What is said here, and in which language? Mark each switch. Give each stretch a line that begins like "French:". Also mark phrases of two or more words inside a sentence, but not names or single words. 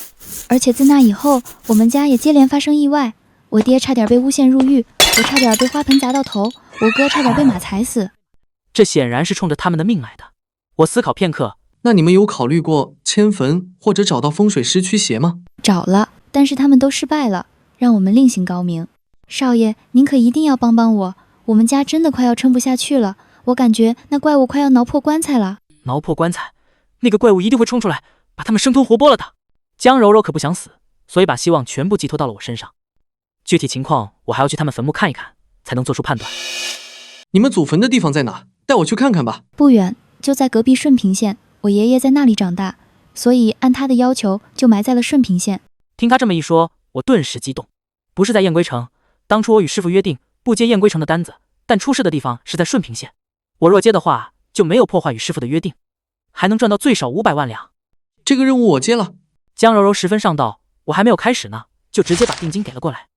Chinese: 而且自那以後，我們家也接連發生意外，我爹差點被誣陷入獄，我差點被花盆砸到頭，我哥差點被馬踩死。這顯然是衝着他們的命來的。我思考片刻，那你們有考慮過遷墳或者找到風水師驅邪嗎？找了，但是他們都失敗了，讓我們另行高明。少爺，您可一定要幫幫我，我們家真的快要撐不下去了，我感覺那怪物快要撓破棺材了。撓破棺材？那個怪物一定會衝出來，把他們生吞活剝了的。江柔柔可不想死，所以把希望全部寄託到了我身上。具體情況我還要去他們墳墓看一看，才能做出判斷。你們祖墳的地方在哪？帶我去看看吧。不遠，就在隔壁順平縣，我爺爺在那裡長大，所以按他的要求就埋在了順平縣。聽他這麼一說，我頓時激動。不是在燕歸城，當初我與師父約定不接燕歸城的單子，但出事的地方是在順平縣。我若接的話，就沒有破壞與師父的約定，還能賺到最少500萬兩。這個任務我接了。江柔柔十分上道，我還沒有開始呢，就直接把定金給了過來。